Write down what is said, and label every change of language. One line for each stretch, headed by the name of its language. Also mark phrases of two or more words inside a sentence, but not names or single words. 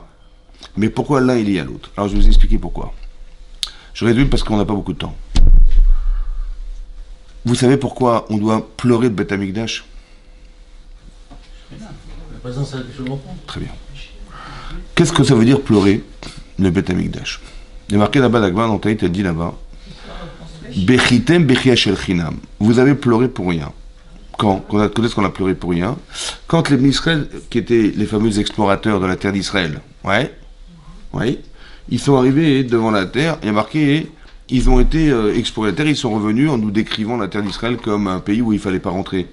French: Mais pourquoi l'un il y a l'autre? Alors je vais vous expliquer pourquoi. Je résume parce qu'on n'a pas beaucoup de temps. Vous savez pourquoi on doit pleurer le
Hebrew: בית המקדש?
French: Très bien. Qu'est-ce que ça veut dire pleurer le
Hebrew: בית המקדש?
French: Il est marqué là-bas, dans Taït, elle dit là-bas,
Hebrew: בכיתם בכייה של חינם.
French: Vous avez pleuré pour rien. Quand est-ce qu'on a pleuré pour rien? Quand les Israël, qui étaient les fameux explorateurs de la terre d'Israël, ouais, ils sont arrivés devant la terre, il y a marqué ils ont été explorés la terre, ils sont revenus en nous décrivant la terre d'Israël comme un pays où il fallait pas rentrer.